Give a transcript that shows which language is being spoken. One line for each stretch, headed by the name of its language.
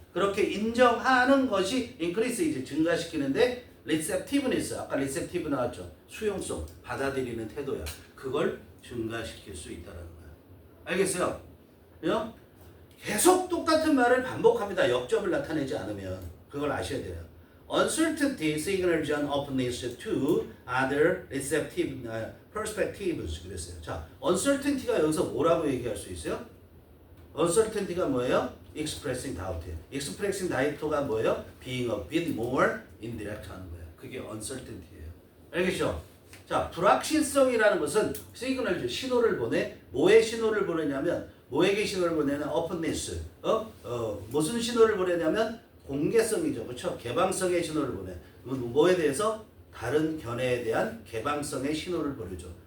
Korean: 그렇게 인정하는 것이 increase 이제 증가시키는데 receptiveness 아까 receptive 나왔죠. 수용성 받아들이는 태도야. 그걸 증가시킬 수 있다는 거야. 알겠어요? 계속 똑같은 말을 반복합니다. 역점을 나타내지 않으면 그걸 아셔야 돼요.
English: Uncertainty signals an openness to other receptive perspectives.
Korean: 그랬어요. 자, uncertainty가 여기서 뭐라고 얘기할 수 있어요? uncertainty가 뭐예요?
English: expressing doubt. expressing doubt
Korean: 가 뭐예요?
English: being a bit more indirect
Korean: 하는 거예요. 그게 uncertainty예요. 알겠죠? 자, 불확실성이라는 것은 시그널, 신호를 보내. 뭐의 신호를 보내냐면 뭐에게 신호를 보내냐면 openness. 무슨 신호를 보내냐면 공개성이죠. 그렇죠? 개방성의 신호를 보내. 뭐에 대해서? 다른 견해에 대한 개방성의 신호를 보내죠.